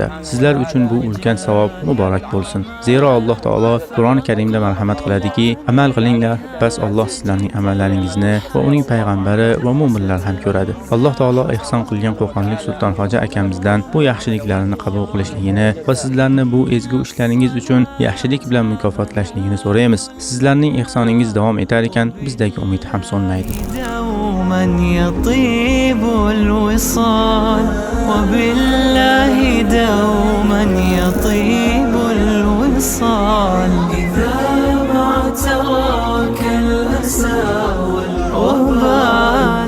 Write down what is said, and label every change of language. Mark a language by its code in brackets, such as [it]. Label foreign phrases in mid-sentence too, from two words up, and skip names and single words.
[uz] Sizlar uchun bu ulkan savob muborak bo'lsin. Zero Alloh taolo Qur'oni Karimda marhamat qiladiki, amal qilinglar, bas Alloh sizlarning amallaringizni va uning payg'ambari va mu'minlar ham ko'radi. Alloh taolo ihson qilgan Qo'qonlik Sultonxo'ja akamizdan bu yaxshiliklarini qabul qilishligini va sizlarni bu ezgu ishlaringiz uchun yaxshilik bilan mukofotlashligini so'raymiz. Sizlarning ihsoningiz davom etar ekan, bizdagi umid ham so'nmaydi. [ar] دوما يطيب الوصال وبالله دوما يطيب الوصال إذا ما تراك الأسى والوبال.